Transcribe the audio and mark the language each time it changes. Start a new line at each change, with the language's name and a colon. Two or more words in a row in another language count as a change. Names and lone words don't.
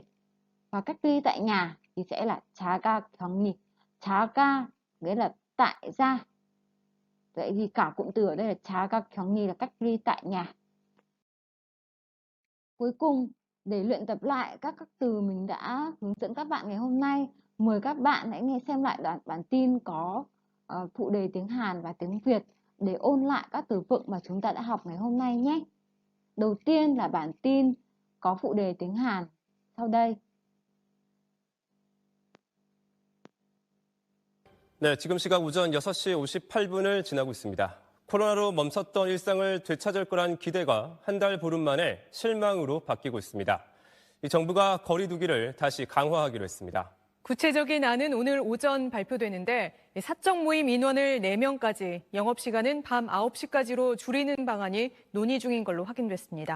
Vietnamese: Và cách ly tại nhà thì sẽ là
Korean: 자가 격리.
Vietnamese: 자가 nghĩa là tại gia. Vậy thì cả cụm từ ở đây là
Korean: 자가 격리
Vietnamese: là cách ly tại nhà. Cuối cùng, để luyện tập lại các từ mình đã hướng dẫn các bạn ngày hôm nay, mời các bạn hãy nghe xem lại đoạn bản tin có phụ đề tiếng Hàn và tiếng Việt để ôn lại các từ vựng mà chúng ta đã học ngày hôm nay nhé. Đầu tiên là bản tin có phụ đề tiếng Hàn sau đây.
Korean: 네, 지금 시각 오전 6시 58분을 지나고 있습니다. 코로나로 멈췄던 일상을 되찾을 거란 기대가 한 달 보름 만에 실망으로 바뀌고 있습니다. 이 정부가 거리 두기를 다시 강화하기로 했습니다. 구체적인 안은 오늘 오전 발표되는데 사적 모임 인원을 4명까지, 영업시간은 밤 9시까지로 줄이는 방안이 논의 중인 걸로 확인됐습니다.